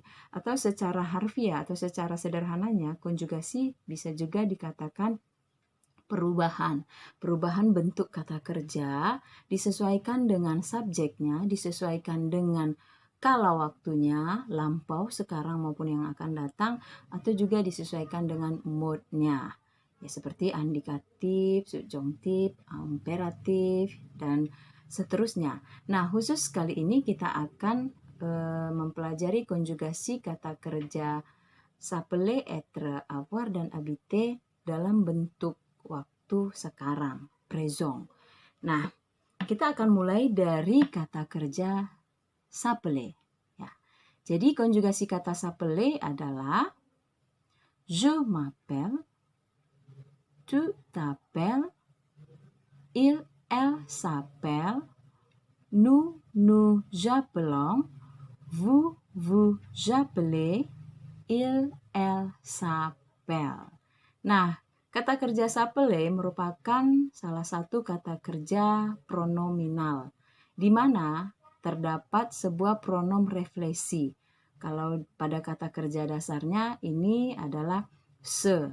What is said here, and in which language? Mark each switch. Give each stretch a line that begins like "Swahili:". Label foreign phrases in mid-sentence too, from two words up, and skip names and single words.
Indonesian: Atau secara harfiah atau secara sederhananya, konjugasi bisa juga dikatakan perubahan bentuk kata kerja disesuaikan dengan subjeknya, disesuaikan dengan kala waktunya, lampau, sekarang maupun yang akan datang, atau juga disesuaikan dengan mood-nya. Ya, seperti indikatif, subjunktif, imperatif, dan seterusnya. Nah, khusus kali ini kita akan mempelajari konjugasi kata kerja
French: s'appeler, être, avoir,
Indonesian: dan habiter dalam bentuk waktu sekarang, présent. Nah, kita akan mulai dari kata kerja s'appeler. Ya. Jadi konjugasi kata s'appeler adalah
French: je m'appelle, tu t'appelles, il, elle s'appelle, nous, nous appelons, vous, vous appelez, il, elle s'appelle.
Indonesian: Nah, kata kerja s'appeler merupakan salah satu kata kerja pronominal, di mana terdapat sebuah pronom refleksi. Kalau pada kata kerja dasarnya ini adalah se.